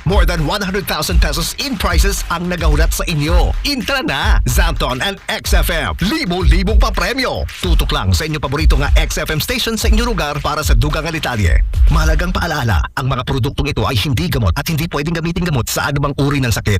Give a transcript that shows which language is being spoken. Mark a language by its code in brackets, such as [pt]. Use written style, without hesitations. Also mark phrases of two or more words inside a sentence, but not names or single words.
[en] More than 100,000 pesos in prizes [hil] ang nagahulat sa inyo. Intra na! [tl] Zamton and Xfm. Libo-libong pa-premyo. Tutok lang sa inyong paborito nga Xfm station sa inyong lugar para sa dugang alitalye. Mahalagang paalaala, ang mga produktong ito ay hindi gamot at hindi pwedeng gamitin gamot sa anumang uri ng sakit.